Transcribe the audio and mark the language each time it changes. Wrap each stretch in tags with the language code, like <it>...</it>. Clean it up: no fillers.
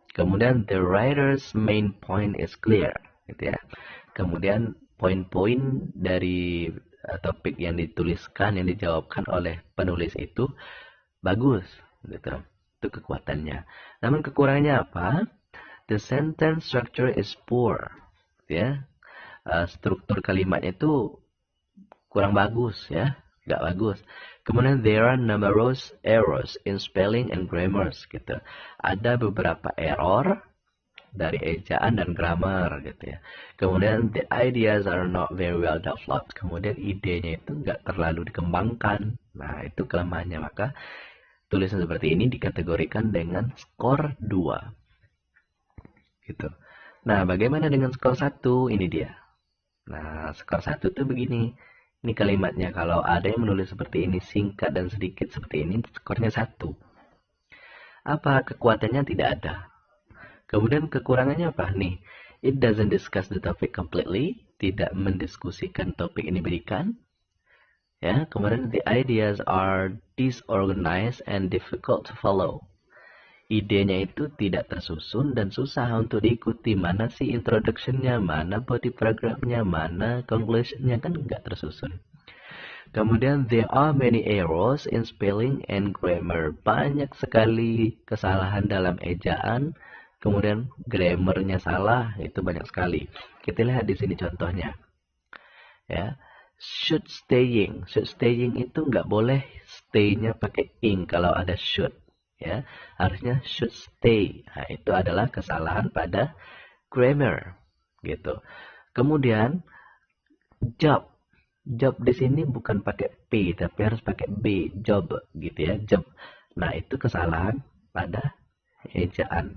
<id>Kemudian</id> <en>the writer's main point is clear,</en> <id>gitu ya. Kemudian poin-poin dari topik yang dituliskan, yang dijawabkan oleh penulis itu bagus, gitu. Itu kekuatannya. Namun kekurangannya apa?</id> <en>The sentence structure is poor, ya.</en> <id>Struktur kalimatnya itu kurang bagus, ya, nggak bagus. Kemudian</id> <en>there are numerous errors in spelling and grammar,</en> <id>gitu. Ada beberapa error dari ejaan dan grammar, gitu ya. Kemudian</id> <en>the ideas are not very well developed.</en> <id>Kemudian idenya itu nggak terlalu dikembangkan. Nah, itu kelemahannya. Maka tulisan seperti ini dikategorikan dengan skor 2. Gitu. Nah, bagaimana dengan skor 1? Ini dia. Nah, skor 1 itu begini. Ini kalimatnya, kalau ada yang menulis seperti ini, singkat dan sedikit seperti ini, skornya 1. Apa kekuatannya? Tidak ada. Kemudian kekurangannya apa? Nih,</id> <en>it doesn't discuss the topic completely,</en> <id>tidak mendiskusikan topik ini berikan. Ya, kemudian</id> <en>the ideas are disorganized and difficult to follow.</en> <id>Idenya itu tidak tersusun dan susah untuk diikuti. Mana sih introduction-nya, mana body paragraph-nya, mana conclusion-nya, kan nggak tersusun. Kemudian</id> <en>there are many errors in spelling and grammar.</en> <id>Banyak sekali kesalahan dalam ejaan. Kemudian grammarnya salah, itu banyak sekali. Kita lihat di sini contohnya. Ya, should staying itu nggak boleh stay-nya pakai ing kalau ada should. Ya, harusnya should stay. Nah, itu adalah kesalahan pada grammar, gitu. Kemudian job di sini bukan pakai p tapi harus pakai b, job, gitu ya, job. Nah, itu kesalahan pada ejaan.</id>